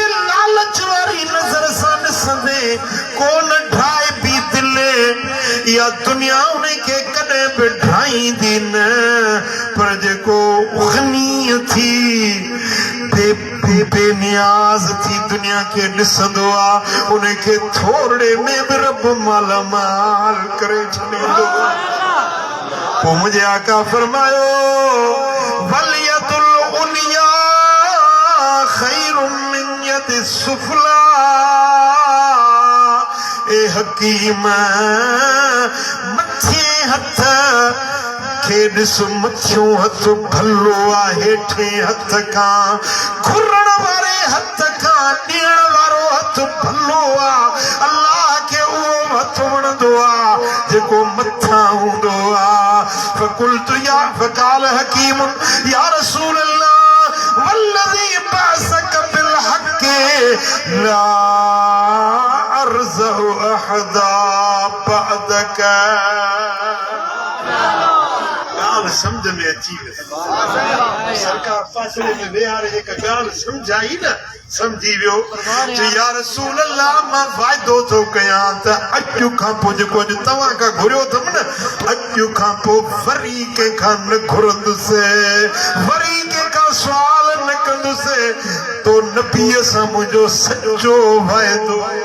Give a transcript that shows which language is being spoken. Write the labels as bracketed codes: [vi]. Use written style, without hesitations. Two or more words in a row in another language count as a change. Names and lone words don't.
[sd] लालच वारी नज़र सां ॾिसंदे कोन ढाए बि दिल या दुनिया उनखे कॾहिं बि ढाईंदी न पर जेको गनी थी बेनियाज़ थी दुनिया खे ॾिसंदो आहे उनखे थोड़े में बि रब मालामाल करे छॾींदो पोइ मुंहिंजे आका फरमायो [ar] واليد العليا خير من يد السفلى [sd] ए हकीम मथे हथ खे ॾिस मथियों हथ भलो आहे हेठे हथ खां घुरण वारे हथ खां ॾियण वारो हथ भलो आहे अल्लाह खे उहो हथ वणंदो आहे जेको मथां हूंदो आहे [ar] فقلت يا فقال حكيم يا رسول الله والذي بعثك بالحق لا أرزأ أحدا بعدك [sd] समझ में अची वई सरकार फासले में वेहारे जेका ॻाल्हि सम्झाई न सम्झी वियो चई [ar] يا رسول الله [sd] मां वाइदो थो कयां त अॼु खां पोइ जेको अॼु तव्हां खां घुरियो अथमि न अॼु खां पोइ वरी कंहिंखां न घुरंदुसि वरी कंहिंखां सुवाल न कंदुसि तो नबीअ सां मुंहिंजो सचो वाइदो